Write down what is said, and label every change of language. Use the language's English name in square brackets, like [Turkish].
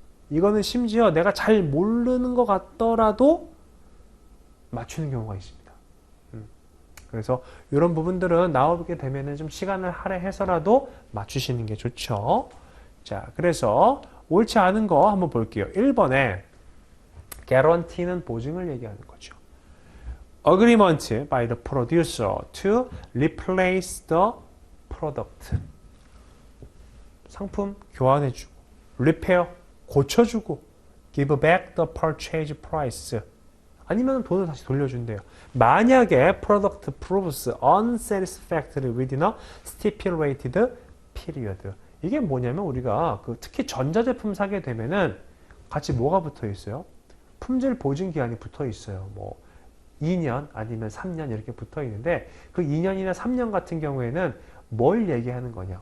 [Korean] 이거는 심지어 내가 잘 모르는 것 같더라도 맞추는 경우가 있습니다. 그래서 이런 부분들은 나오게 되면은 좀 시간을 할애해서라도 맞추시는 게 좋죠. 자, 그래서 옳지 않은 거 한번 볼게요. 1번에 guarantee는 보증을 얘기하는 거죠. [English] agreement by the producer to replace the product. [Korean] 상품 교환해주고, [English] repair [Korean] 고쳐주고, [English] give back the purchase price. [Korean] 아니면 돈을 다시 돌려준대요. 만약에 [English] product proves unsatisfactory within a stipulated period. [Korean] 이게 뭐냐면 우리가 특히 전자제품 사게 되면은 같이 뭐가 붙어 있어요? 품질 보증 기한이 붙어 있어요. 뭐 2년 아니면 3년 이렇게 붙어 있는데 그 2년이나 3년 같은 경우에는 뭘 얘기하는 거냐?